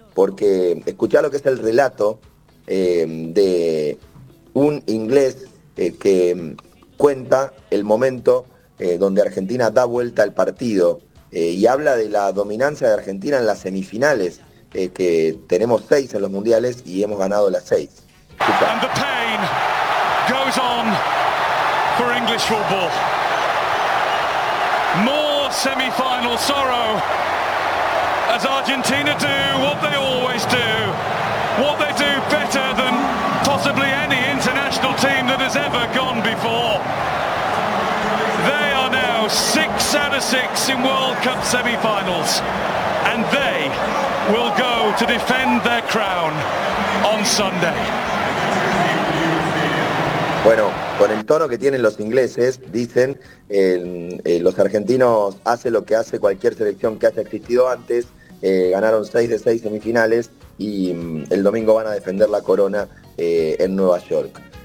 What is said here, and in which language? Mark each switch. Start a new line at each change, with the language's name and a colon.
Spanish: Porque escuchá lo que es el relato de un inglés que cuenta el momento donde Argentina da vuelta al partido y habla de la dominancia de Argentina en las semifinales, que tenemos 6 en los mundiales y hemos ganado las 6. Escuchá.
English: And the pain goes on for English football. More semi-final sorrow. As Argentina do what they always do, what they do better than possibly any international team that has ever gone before. They are now 6 out of 6 in World Cup semi-finals, and they will go to defend their crown on Sunday.
Spanish: Bueno, con el tono que tienen los ingleses, dicen, los argentinos hacen lo que hace cualquier selección que haya existido antes. Ganaron 6 de 6 semifinales y el domingo van a defender la corona en Nueva York.